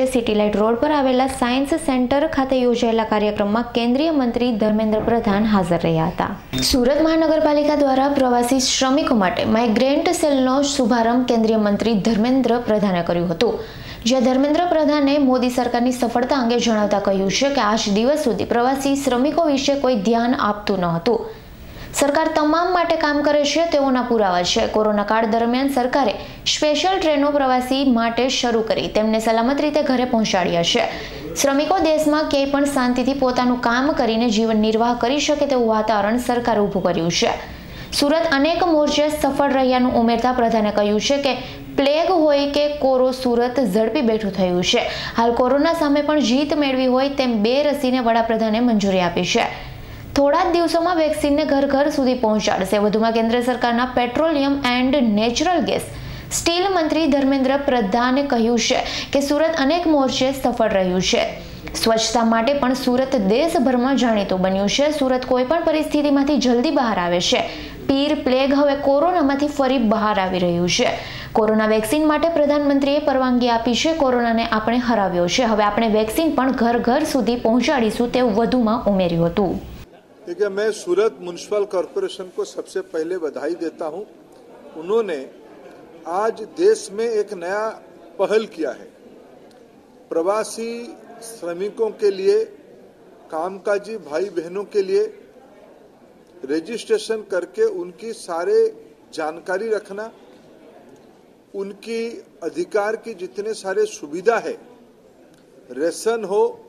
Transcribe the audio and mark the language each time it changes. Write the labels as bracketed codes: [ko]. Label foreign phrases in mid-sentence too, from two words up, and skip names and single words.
[gu] સિટી લાઇટ રોડ પર આવેલા સાયન્સ સેન્ટર ખાતે યોજાયેલા કાર્યક્રમમાં કેન્દ્રીય મંત્રી ધર્મેન્દ્ર પ્રધાન હાજર રહ્યા હતા। સુરત મહાનગરપાલિકા દ્વારા પ્રવાસી શ્રમિકો માટે માઇગ્રેન્ટ સેલનો શુભારંભ કેન્દ્રીય મંત્રી ધર્મેન્દ્ર પ્રધાને કર્યું હતું। જ્યાં ધર્મેન્દ્ર પ્રધાને મોદી સરકારની સફળતા અંગે જણાવતા કહ્યું છે કે આજ દિવસ સુધી પ્રવાસી શ્રમિકો વિશે કોઈ ધ્યાન આપતું ન હતું। સરકાર તમામ માટે કામ કરે છે તેવોના પુરાવા છે। કોરોના કાળ દરમિયાન સરકારે સ્પેશલ ટ્રેનો પ્રવાસી માટે શરૂ કરી તેમને સલામત રીતે ઘરે પહોંચાડ્યા છે। શ્રમિકો દેશમાં ક્યાંય પણ શાંતિથી પોતાનું કામ કરીને જીવન નિર્વાહ કરી શકે તેવું વાતાવરણ સરકારે ઊભું કર્યું છે। સૂરત અનેક મોરચે સફળ રહ્યાનું ઉમેરતા પ્રધાને કહ્યું છે કે પ્લેગ હોય કે કોરો સૂરત ઝડપી બેઠું થયું છે। હાલ કોરોના સામે પણ જીત મેળવી હોય તેમ 2 રસીને વડાપ્રધાને મંજૂરી આપી છે। થોડા દિવસોમાં વેક્સીન ને ઘર ઘર સુધી પહોંચાડશે। વધુમાં કેન્દ્ર સરકારના [en] petroleum and natural gas steel [gu] મંત્રી ધર્મેન્દ્ર પ્રધાને કહ્યું છે કે સૂરત અનેક મોરચે સફળ રહ્યું છે। સ્વચ્છતા માટે પણ સૂરત દેશભરમાં જાણીતું બન્યું છે। સૂરત કોઈપણ પરિસ્થિતિમાંથી જલ્દી બહાર આવે છે। પીર પ્લેગ હવે કોરોનામાંથી ફરી બહાર આવી રહ્યું છે। કોરોના વેક્સીન માટે પ્રધાનમંત્રીએ પરવાનગી આપી છે। કોરોનાને આપણે હરાવ્યો છે। હવે આપણે વેક્સીન પણ ઘર ઘર સુધી પહોંચાડીશું તેવું વધુમાં ઉમેર્યું હતું। [hi] देखिए, मैं सूरत म्युनिसिपल कॉरपोरेशन को सबसे पहले बधाई देता हूं। उन्होंने आज देश में एक नया पहल किया है। प्रवासी श्रमिकों के लिए, कामकाजी भाई बहनों के लिए रजिस्ट्रेशन करके उनकी सारे जानकारी रखना, उनकी अधिकार की जितने सारे सुविधा है, रेशन हो,